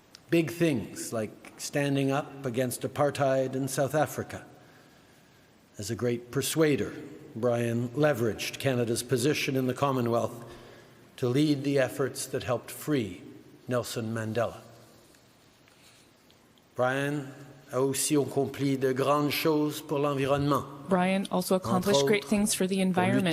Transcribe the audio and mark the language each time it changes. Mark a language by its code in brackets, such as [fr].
[en] Big things like standing up against apartheid in South Africa. As a great persuader, Brian leveraged Canada's position in the Commonwealth to lead the efforts that helped free Nelson Mandela. [fr] Brian a aussi accompli de grandes choses pour l'environnement. [en] Brian also accomplished great things for the environment,